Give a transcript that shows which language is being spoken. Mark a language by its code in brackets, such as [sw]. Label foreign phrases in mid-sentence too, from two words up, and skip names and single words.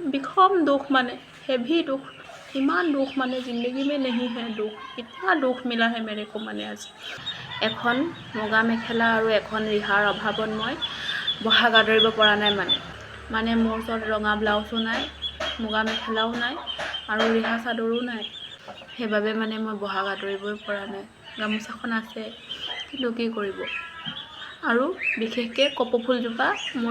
[hi] বিষम दुख माने हेवी दुख इमान दुख माने जिंदगी में नहीं है दुख इतना दुख मिला है मेरे को माने आज [as] এখন মুগা মেখেলা আৰু এখন ৰিহাৰ অভাৱত মই বহাগ আদৰিব পৰা নাই মানে মোৰ ওচৰত ৰঙা ব্লাউজো নাই মুগা মেখেলাও নাই আৰু ৰিহা চাদৰো নাই সেইবাবে মানে মই বহাগ আদৰিবই পৰা নাই গামোচাখন আছে কিন্তু কি কৰিব আৰু বিশেষকৈ কপৌফুলজোপা মৰি